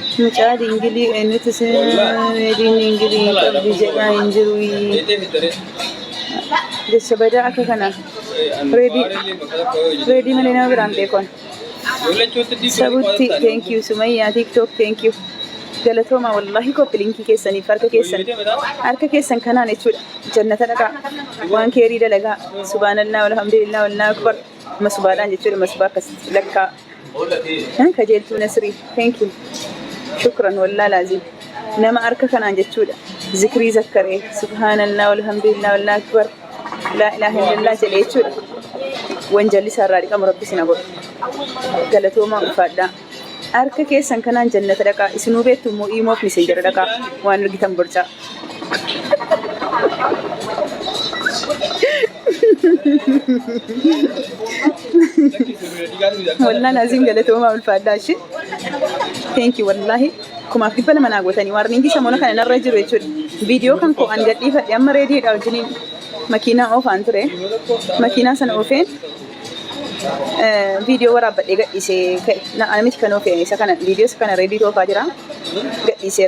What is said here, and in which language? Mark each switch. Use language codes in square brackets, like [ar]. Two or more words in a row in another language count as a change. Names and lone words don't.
[om] Mucaa dingilii eenyutu dini ingilii qabdi jedhaa hin jiru. Jecha badaa akka kana reedii malee nama biraan beekon. Sabutti [en] thank you [om] Sumayyaa TikTok [en] thank you. [om] Galatooma wallahi kopi linkii keessaniif harka keessan kanaan jechuudha. Jannata dhaqaa waan keerii dalagaa [ar] سبحان الله والحمد لله والله أكبر [om] masbaadhaan jechuudha masbaa akkasitti lakkaa. Kajeeltuu Nasrii [en] thank you. [ar] شكرا والله لازم. [om] Nama harka kanaan jechuudha. Zikrii zakkaree [ar] سبحان الله والحمد لله والله أكبر لا إله إلا الله [om] jedhee jechuudha. Wanjalli isaarraa dhiqamu rabbi sina godhu. Galatooma ulfaadhaa. Harka keessan kanaan jannata dhaqaa isinuu beektu immoo imoof miseenjara dhaqaa waan argitan borcaa. [ar] والله لازم [om] galatooma ulfaadhaa ishee. [en] Thank you wallahi. [om] Kumaaf dhibba lama naa gootanii warningi samoona kana narra jiru jechuudha. Viidiyoo kan koo an gadhiifadhe amma reediidha wajjiniin makiinaa oofaan ture. Makiinaa sana oofeen video waraabadhee gadhiisee ka'e. Namichi kan oofee isa kana viidiyoo isa kana reedii oofaa jira gadhiiseera.